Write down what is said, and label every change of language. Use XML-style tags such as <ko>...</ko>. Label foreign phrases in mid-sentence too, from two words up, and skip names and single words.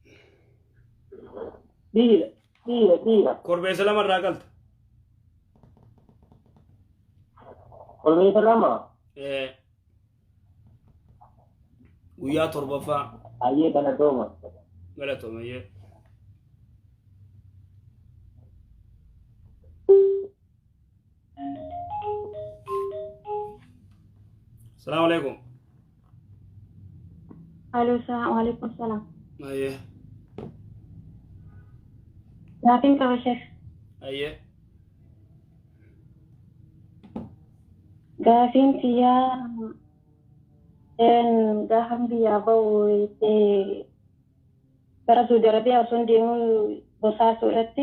<om>Dhiira. Korbeessa lama irraa qalta. Korbeessa lama. Guyyaa torbaffaa. Ayyee galatooma. Galatooma ayyee.</om> <ar>السلام عليكم. Halo, وعليكم السلام.</ar> <om>Ayyee. Gaaffiin qaba sheekh. Ayyee. Gaaffiin kiyyaa gaafan biyyaa bahu gara Saudi Arabiyaa osoo deemu Bosaasoo irratti.</om>